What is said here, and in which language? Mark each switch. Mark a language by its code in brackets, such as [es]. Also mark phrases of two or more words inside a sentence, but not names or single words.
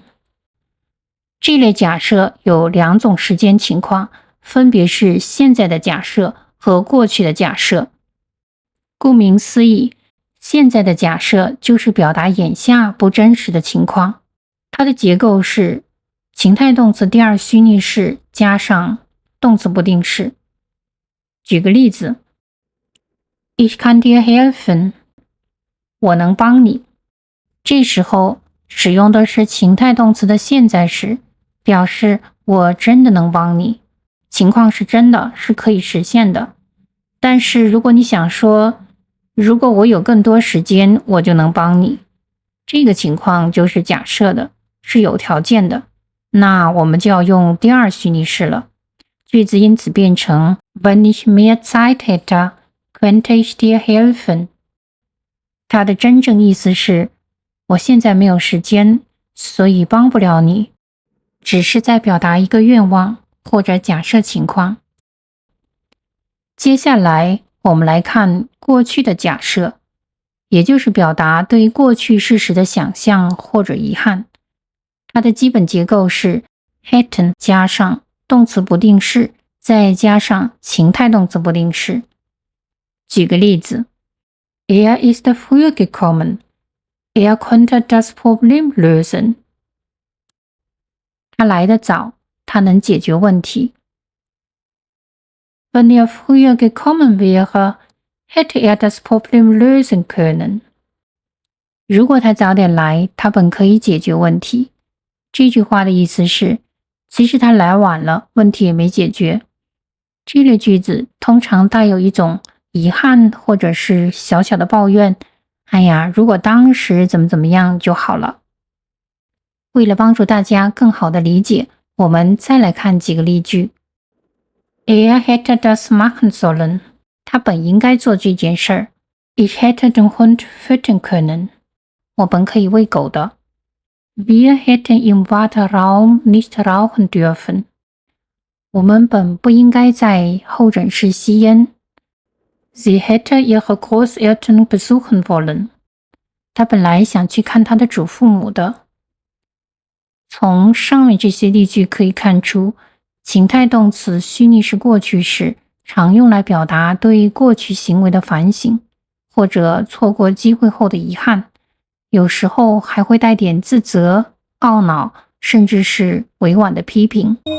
[zh] 这类假设有2种时间情况，分别是现在的假设和过去的假设。顾名思义，现在的假设就是表达眼下不真实的情况，它的结构是情态动词第二虚拟式加上动词不定式。举个例子 [de] Ich kann dir helfen， [zh] 我能帮你。这时候使用的是情态动词的现在时，表示我真的能帮你，情况是真的，是可以实现的。但是如果你想说，如果我有更多时间，我就能帮你，这个情况就是假设的，是有条件的，那我们就要用第二虚拟式了。句子因此变成 [de] Wenn ich mehr Zeit hätte, könnte ich dir helfen。 [zh] 它的真正意思是我现在没有时间，所以帮不了你，只是在表达一个愿望或者假设情况。接下来我们来看过去的假设，也就是表达对过去事实的想象或者遗憾。它的基本结构是 hätten 加上动词不定式，再加上情态动词不定式。 [de] 举个例子 Er ist früher gekommen. Er konnte das Problem lösen. [zh] 他来得早，他能解决问题。 [de] Wenn er früher gekommen wäre, hätte er das Problem lösen können. [zh] 如果他早点来，他本可以解决问题。这句话的意思是，即使他来晚了，问题也没解决。这类句子通常带有一种遗憾或者是小小的抱怨，哎呀，如果当时怎么怎么样就好了。为了帮助大家更好的理解，我们再来看几个例句。 [de] Er hätte das machen sollen. [zh] 他本应该做这件事儿。 [de] Ich hätte den Hund füttern können. [zh] 我本可以喂狗的。 [de] Wir hätten im Warteraum nicht rauchen dürfen. [zh] 我们本不应该在候诊室吸烟。 [de] Sie hätte ihre Großeltern besuchen wollen. [zh] 她本来想去看她的祖父母的。从上面这些例句可以看出，情态动词虚拟式过去时常用来表达对过去行为的反省，或者错过机会后的遗憾，有时候还会带点自责、懊恼，甚至是委婉的批评。